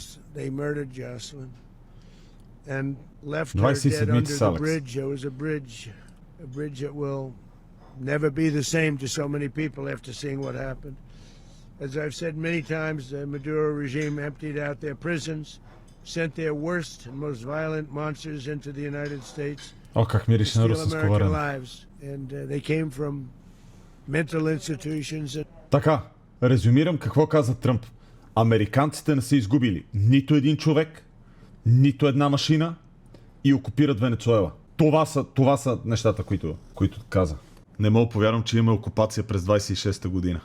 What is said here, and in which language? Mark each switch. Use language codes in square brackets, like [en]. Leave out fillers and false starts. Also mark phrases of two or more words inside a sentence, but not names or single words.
[en] They murdered Jocelyn and left her dead under the bridge. There was a bridge that will never be the same to so many people after seeing what happened. As I've said many times, the Maduro regime emptied out their prisons, sent their worst and most violent monsters into the United States [bg] как мирише на [en] to steal [bg] русенско [en] American [bg] варене. [en] lives. And they came from mental institutions. [bg] Така, резюмирам какво каза Тръмп. Американците не са изгубили нито един човек, нито една машина и окупират Венецуела. Това са нещата, които каза. Не мога повярвам, че има окупация през 26-та година.